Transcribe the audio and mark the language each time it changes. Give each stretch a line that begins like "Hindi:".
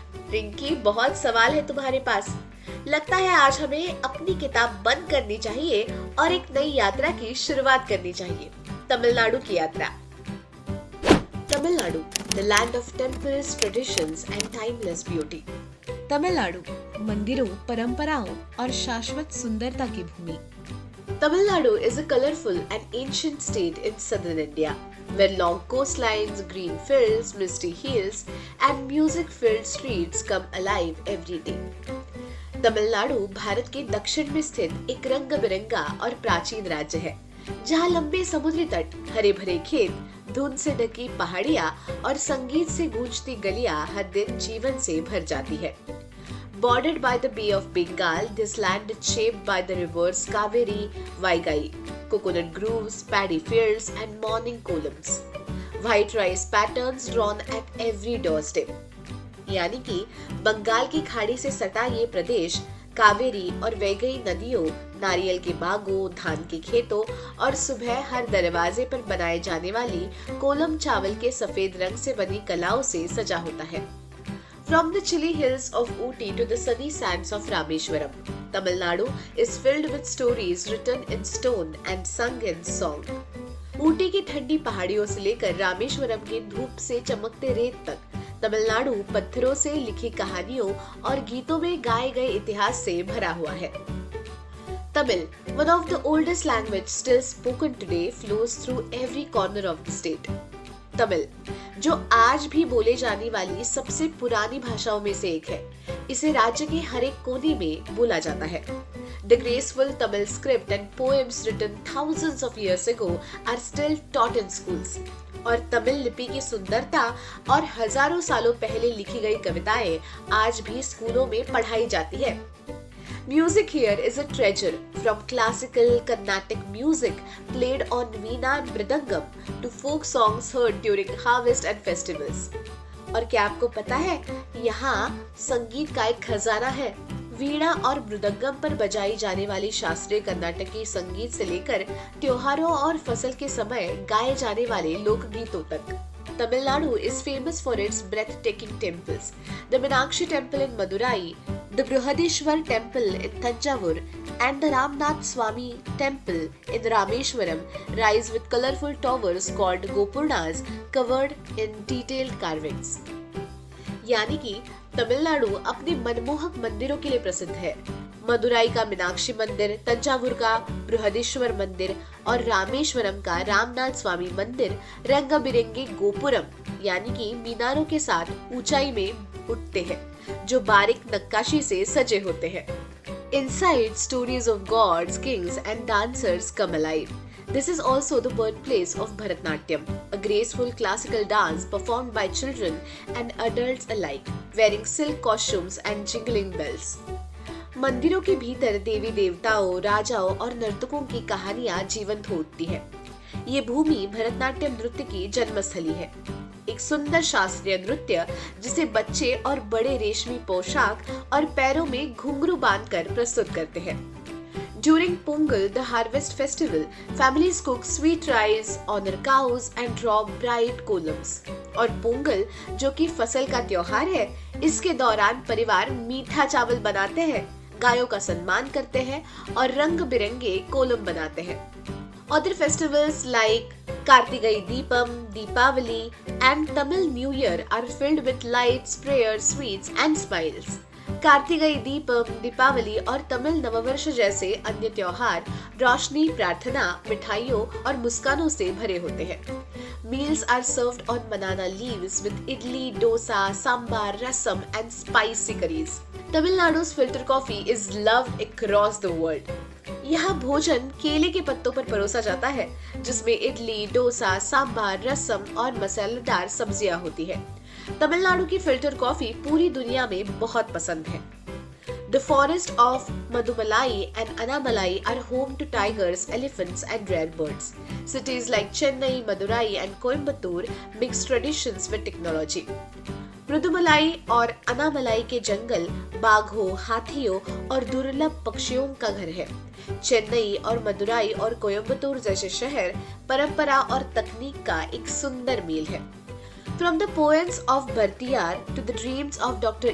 Hindi: रिंकी, बहुत सवाल है तुम्हारे पास। लगता है आज हमें अपनी किताब बंद करनी चाहिए और एक नई यात्रा की शुरुआत करनी चाहिए। तमिलनाडु की यात्रा।
English: Tamil Nadu, the land of temples, traditions and timeless beauty.
Hindi: Tamil Nadu मंदिरों, परंपराओं और शाश्वत सुंदरता की भूमि।
English: Tamil is a colorful and ancient state in southern India, where long coastlines, green fields, misty hills, and music-filled streets come alive every day.
Hindi: Tamil Nadu Bharat के दक्षिण में स्थित एक रंग बिरंगा और प्राचीन राज्य है, जहाँ लंबे समुद्री तट, हरे भरे खेत, धुंध से ढकी पहाड़ियाँ और संगीत से गूंजती गलियाँ हर दिन जीवन से भर जाती है।
English: Bordered by the Bay of Bengal, this land is shaped by the rivers Kaveri, Vaigai, coconut groves, paddy fields, and morning columns. White rice patterns drawn at every doorstep.
Hindi: यानी कि बंगाल की खाड़ी से सटा ये प्रदेश कावेरी और वैगई नदियों, नारियल के बागों, धान के खेतों और सुबह हर दरवाजे पर बनाए जाने वाली कोलम चावल के सफेद रंग से बनी कलाओं से सजा होता है।
English: From the chilly hills of Ooty to the sunny sands of Rameshwaram, Tamil Nadu is filled with stories written in stone and sung in song.
Hindi: Ooty की ठंडी पहाड़ियों से लेकर रामेश्वरम के धूप से चमकते रेत तक, तमिलनाडु पत्थरों से लिखी कहानियों और गीतों में गाए गए इतिहास से भरा हुआ है।
English: Tamil, one of the oldest language still spoken today, flows through every corner of the state.
Hindi: Tamil, जो आज भी बोले जाने वाली सबसे पुरानी भाषाओं में से एक है, इसे राज्य के हर एक कोने में बोला जाता है।
English: The graceful Tamil script and poems written thousands of years ago are still taught in schools.
Hindi: और तमिल लिपि की सुंदरता और हजारों सालों पहले लिखी गई कविताएं आज भी स्कूलों में पढ़ाई जाती है।
English: Music here is a treasure, from classical Carnatic music played on veena and mridangam to folk songs heard during harvest and festivals.
Hindi: और क्या आपको पता है, यहाँ संगीत का एक खजाना है। वीणा और मृदंगम पर बजाई जाने वाली शास्त्रीय कर्नाटकी संगीत से लेकर त्योहारों और फसल के समय गाए जाने वाले लोकगीतों तक।
English: Tamil Nadu is famous for its breathtaking temples. The Meenakshi Temple in Madurai, the Brihadishwar Temple in Thanjavur, and the Ramnath Swami Temple in Rameshwaram rise with colorful towers called Gopurnas covered in detailed carvings.
Hindi: यानी कि तमिलनाडु अपने मनमोहक मंदिरों के लिए प्रसिद्ध है। मदुराई का मीनाक्षी मंदिर, तंजावुर का बृहदीश्वर मंदिर और रामेश्वरम का रामनाथ स्वामी मंदिर रंग बिरंगे गोपुरम यानी कि मीनारों के साथ ऊंचाई में उठते हैं, जो बारीक नक्काशी से सजे होते हैं।
English: Inside, stories of gods, kings and dancers come alive. This is also the birthplace of Bharatnatyam, a graceful classical dance performed by children and adults alike, wearing silk costumes and jingling bells.
Hindi: मंदिरों के भीतर देवी देवताओं, राजाओं और नर्तकों की कहानियां जीवंत होती है। ये भूमि भरतनाट्यम नृत्य की जन्मस्थली है, एक सुंदर शास्त्रीय नृत्य जिसे बच्चे और बड़े रेशमी पोशाक और पैरों में घुंघरू बांधकर प्रस्तुत करते हैं।
English: During Pongal, the harvest festival, families cook sweet rice, honor cows and draw bright columns.
Hindi: और पोंगल जो कि फसल का त्योहार है, इसके दौरान परिवार मीठा चावल बनाते हैं, गायों का सम्मान करते हैं और रंग बिरंगे कोलम बनाते हैं.
English: Other festivals like Kartigai Deepam, Deepavali and Tamil New Year are filled with lights, prayers, sweets and smiles.
Hindi: कार्तिकई Deepam, Deepawali और तमिल नववर्ष जैसे अन्य त्योहार रोशनी, प्रार्थना, मिठाइयों और मुस्कानों से भरे होते हैं.
English: Meals are served on banana leaves with idli, dosa, sambar, rasam and spicy curries. Tamil Nadu's filter coffee is loved across the world.
Hindi: यहाँ भोजन केले के पत्तों पर परोसा जाता है, जिसमें इडली, डोसा, सांबार, रसम और मसालेदार सब्जियां होती है. तमिलनाडु की फिल्टर कॉफी पूरी दुनिया में बहुत पसंद है.
English: The forest of Madumalai and Annamalai are home to tigers, elephants and rare birds. Cities like Chennai, Madurai and Coimbatore mix traditions with technology.
Hindi: मृदुमलाई और अनामलाई के जंगल बाघों, हाथियों और दुर्लभ पक्षियों का घर है. चेन्नई और मदुराई और कोयम्बतूर जैसे शहर परंपरा और तकनीक का एक सुंदर मेल है.
English: From the poems of Bhartiyar to the dreams of Dr.